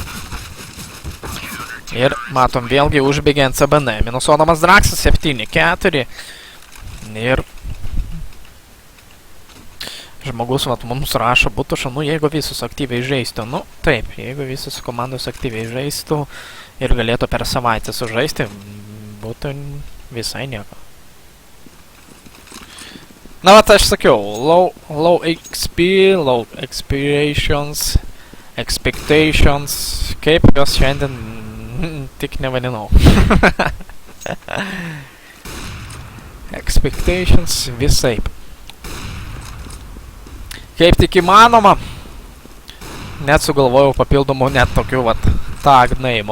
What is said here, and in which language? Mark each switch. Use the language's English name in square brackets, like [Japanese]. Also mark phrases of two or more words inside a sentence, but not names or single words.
[Lithuanian] Ir matom vėlgi užbėgiant CBN, minusuodamas Draxas 7-4 ir žmogus vat mums rašo, būtų šanu, jeigu visus aktyviai žaistų. Nu, taip, jeigu visus komandos aktyviai žaistų ir galėtų per savaitę sužaisti, būtų visai nieko. Na, vat aš sakiau, [English] low XP, low expectations, [Lithuanian] kaip jos šiandien tik nevadinau. Expectations visaip. Kaip tik įmanoma, net sugalvojau papildomų net tokių vat [English] tag name'ų.